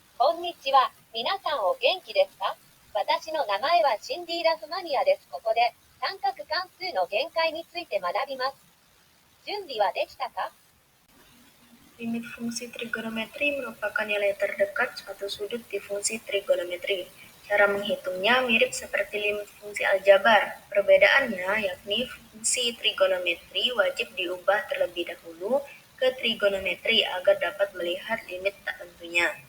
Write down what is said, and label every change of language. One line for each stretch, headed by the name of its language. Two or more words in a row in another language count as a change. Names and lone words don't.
Japanese: こんにちは。皆さんお元気ですか？私の名前はシンディ・ラフマニアです。ここで三角関数の限界について学びます。準備はできたか？
Indonesian: Limit fungsi trigonometri merupakan nilai terdekat suatu sudut di fungsi trigonometri. Cara menghitungnya mirip seperti limit fungsi aljabar. Perbedaannya yakni fungsi trigonometri wajib diubah terlebih dahulu ke trigonometri agar dapat melihat limit tak tentunya.